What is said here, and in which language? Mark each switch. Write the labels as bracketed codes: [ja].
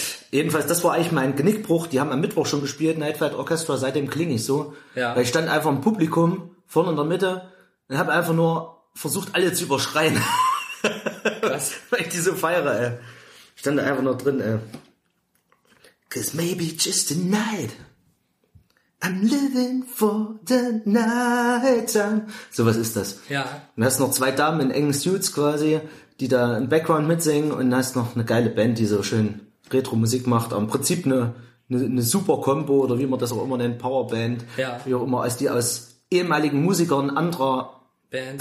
[de] Jedenfalls, das war eigentlich mein Genickbruch. Die haben am Mittwoch schon gespielt, Night Flight Orchestra. Seitdem klinge ich so. Ja. Weil ich stand einfach im Publikum, vorne in der Mitte, und habe einfach nur versucht, alle zu überschreien. Was? Weil ich die so feiere, ey. Ich stand da einfach nur drin, ey. [en] 'Cause maybe just tonight I'm living for the night time. [de] So was ist das. Ja. Du hast noch zwei Damen in engen Suits quasi, die da im Background mitsingen und hast noch eine geile Band, die so schön Retro-Musik macht. Aber im Prinzip eine super Combo oder wie man das auch immer nennt, Powerband. Ja. Wie auch immer, als die aus ehemaligen Musikern anderer Bands.